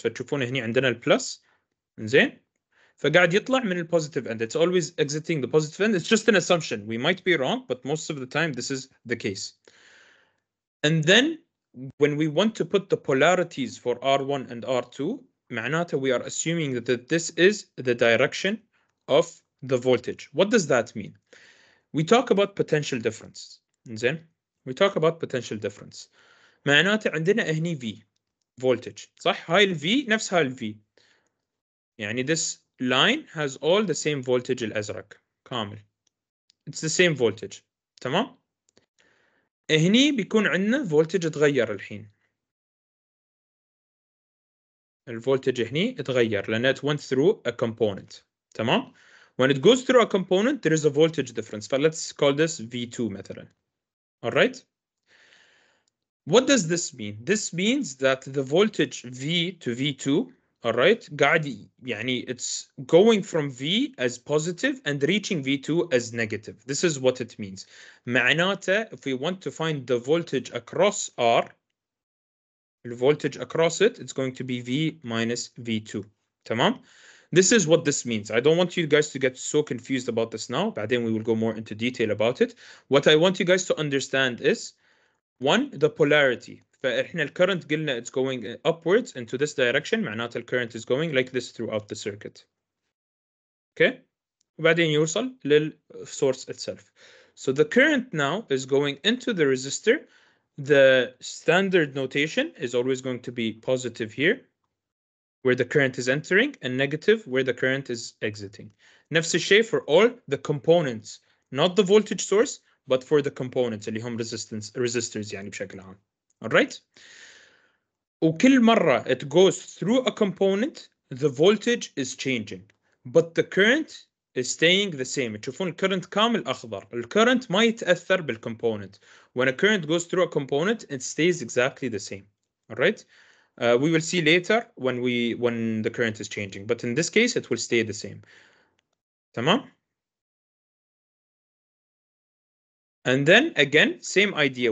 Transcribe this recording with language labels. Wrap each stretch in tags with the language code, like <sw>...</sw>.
<ar>فتشوفون هنا عندنا البلس زين فقاعد يطلع من البوزيتيف end.</ar> <en>It's always exiting the positive end. It's just an assumption. We might be wrong, but most of the time this is the case. And then when we want to put the polarities for R1 and R2,</en> <ar>معناته</ar> <en>we are assuming that this is the direction of the voltage. What does that mean? We talk about potential difference.</en> <ar>زين.</ar> <en>We talk about potential difference.</en> <ar>معناته عندنا هني V voltage صح؟ هاي ال V نفس هاي ال V. يعني</ar> <en>this line has all the same voltage</en> <ar>الأزرق كامل.</ar> <en>it's the same voltage.</en> <ar>تمام. هني بيكون عندنا voltage اتغير الحين. الفولتج هني اتغير لأن</ar> <en>it went through a component.</en> <ar>تمام.</ar> <en>When it goes through a component there is a voltage difference. So let's call this V2</en> <ar>مثلا.</ar> <en>All right. What does this mean? This means that the voltage V to V2, all right,</en> <ar>قاعد يعني</ar> <en>it's going from V as positive and reaching V2 as negative. This is what it means.</en> <ar>معناته</ar> <en>if we want to find the voltage across R, the voltage across it, it's going to be V minus V2.</en> <ar>تمام?</ar> <en>This is what this means. I don't want you guys to get so confused about this now.</en> <ar>بعدين</ar> <en>we will go more into detail about it. What I want you guys to understand is one, the polarity.</en> <ar>فإحنا الكرنت قلنا</ar> <en>it's going upwards into this direction.</en> <ar>معناته الكرنت</ar> <en>is going like this throughout the circuit. Okay?</en> <ar>وبعدين يوصل للsource itself.</ar> <en>So the current now is going into the resistor. The standard notation is always going to be positive here, where the current is entering, and negative where the current is exiting.</en> <ar>نفس الشيء</ar> <en>for all the components, not the voltage source, but for the components</en> <ar>اللي هم</ar> <en>resistors</en> <ar>يعني بشكل عام.</ar> <en>Alright?</en> <ar>وكل مرة</ar> <en>it goes through a component, the voltage is changing, but the current is staying the same.</en> <ar>تشوفون الكرنت كامل أخضر. الكرنت ما يتأثر بالcomponent.</ar> <en>When a current goes through a component, it stays exactly the same. Alright? We will see later when the current is changing, but in this case it will stay the same.</en> <ar>تمام?</ar> <en>And then again, same idea.</en>